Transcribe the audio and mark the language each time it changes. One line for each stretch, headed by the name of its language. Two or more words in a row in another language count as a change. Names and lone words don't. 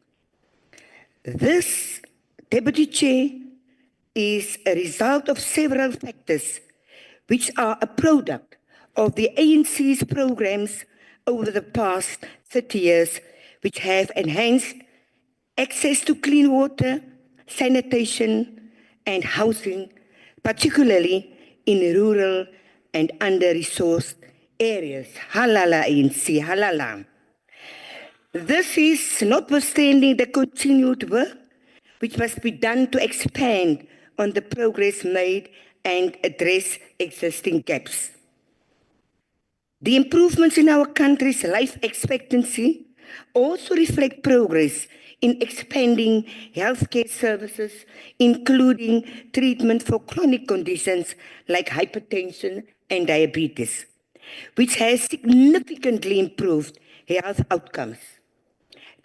English: This, Deputy Chair, is a result of several factors which are a product of the ANC's programs over the past 30 years, which have enhanced access to clean water, sanitation, and housing, particularly in rural and under-resourced areas.
Zulu: Halala ANC, halala.
English: This is notwithstanding the continued work which must be done to expand on the progress made and address existing gaps. The improvements in our country's life expectancy also reflect progress in expanding healthcare services, including treatment for chronic conditions like hypertension and diabetes, which has significantly improved health outcomes.